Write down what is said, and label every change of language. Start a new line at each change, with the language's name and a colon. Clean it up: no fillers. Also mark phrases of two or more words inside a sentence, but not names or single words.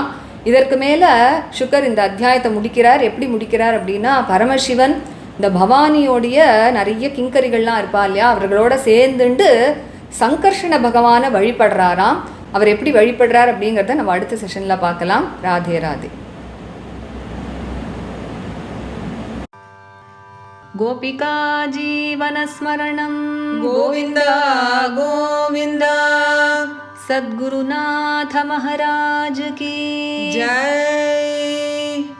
Tamil: இதற்கு மேலே சுகர் இந்த அத்தியாயத்தை முடிக்கிறார். எப்படி முடிக்கிறார் அப்படின்னா, பரமசிவன் இந்த பவானியோடைய நிறைய கிங்கரிகள்லாம் இருப்பா இல்லையா, அவர்களோட சேர்ந்துண்டு சங்கர்ஷண பகவானை வழிபடுறாராம். அவர் எப்படி வழிபடுறார் அப்படிங்கிறத நம்ம அடுத்த செஷனில் பார்க்கலாம். ராதே ராதே.
Sanskrit: गोपिका जीवनस्मरणं गोविन्द गोविन्द
Hindi: सद्गुरुनाथ महाराज की जय।